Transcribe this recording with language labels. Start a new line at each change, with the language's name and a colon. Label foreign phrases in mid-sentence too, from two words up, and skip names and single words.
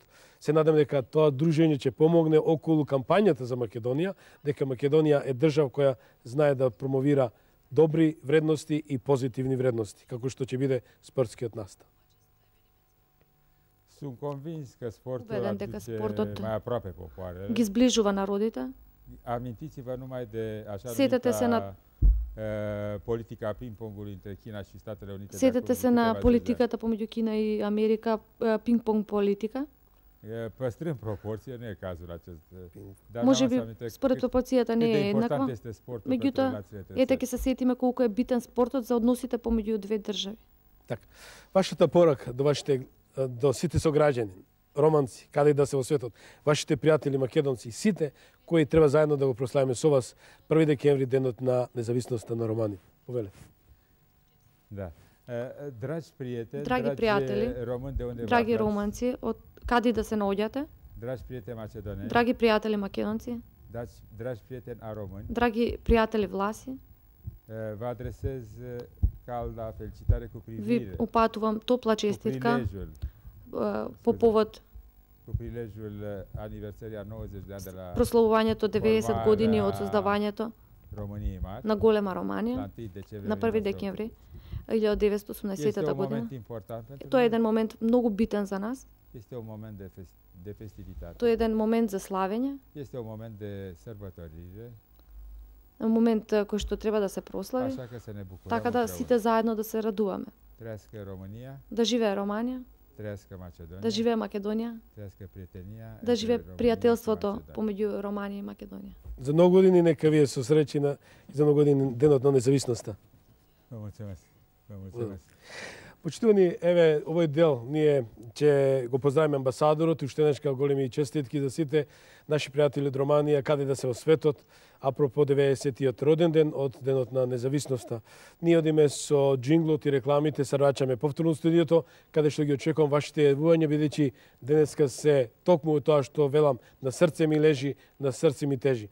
Macedonian: Се надам дека тоа дружење ќе помогне околу кампањата за Македонија, дека Македонија е држава која знае да промовира добри вредности и позитивни вредности, како што ќе биде спортскиот настан.
Romanian: Sunt convins că sportul
Macedonian: Убеден дека спортот
Romanian: mai aproape popoarele.
Macedonian: ги зближува народите.
Romanian: Amintiți-vă numai de așa
Macedonian: Сетете се на
Romanian: politica ping-pongului între China și Statele Unite.
Macedonian: Сетете се на политиката помеѓу Кина и Америка, пинг-понг политика.
Romanian: Păstrând proporție, nu e cazul acest.
Macedonian: Може би според пропорцијата не е еднаква. Меѓутоа, ете ќе се сетиме колку е битен спортот за односите помеѓу две држави. Така. Вашата порака до сите сограѓани, романци, каде да се во светот, вашите пријатели македонци, сите кои треба заедно да го прославиме со вас 1 декември, денот на независноста на Романија. Повеле. Да.
Romanian: Dragi prieteni,
Macedonian: драги пријатели,
Romanian: români de unde
Macedonian: драги романци, од каде да се наоѓате,
Romanian: dragi prieteni macedoneni,
Macedonian: драги пријатели македонци,
Romanian: dragi prieteni a români,
Macedonian: драги пријатели власи,
Romanian: vă adresez calda felicitare cu
Macedonian: ви
Romanian: privire
Macedonian: упатувам топла
Romanian: cu
Macedonian: честитка
Romanian: prilejul
Macedonian: по повод
Romanian: cu prilejul aniversării a 90 de ani de la
Macedonian: прославувањето 90 години од создавањето
Romanian: României Mari,
Macedonian: на голема
Romanian: la
Macedonian: Романија
Romanian: 1 decembrie
Macedonian: на 1 декември 1980 година.
Romanian: important pentru
Macedonian: Тоа е
Romanian: noi,
Macedonian: еден момент многу битен за нас.
Romanian: este un moment de festivitate,
Macedonian: Тоа е еден момент за славење,
Romanian: este un moment de sărbătorire,
Macedonian: момент кој што треба да се прослави,
Romanian: așa că să ne bucurăm
Macedonian: така да
Romanian: împreună.
Macedonian: сите заедно да се радуваме.
Romanian: Trăiască România,
Macedonian: Да живее Романија,
Romanian: trăiască Macedonia,
Macedonian: да живее Македонија,
Romanian: trăiască prietenia
Macedonian: да живее
Romanian: între România și
Macedonian: пријателството
Romanian: Macedonia.
Macedonian: помеѓу Романија и Македонија. За многу години нека вие со среќи и за многу години денот на независноста.
Romanian: Vă mulțumesc. Vă mulțumesc.
Macedonian: Почитувани, еве, овој дел ние ќе го поздравиме амбасадорот и уште еднаш големи честитки за сите наши пријатели од Романија, каде да се во светот, апропо 90-тиот роден ден од денот на независноста. Ние одиме со джинглот и рекламите, се враќаме повторно во студиото, каде што ги очекувам вашите јавувања, бидејќи денеска се токму тоа што велам на срце ми лежи, на срце ми тежи.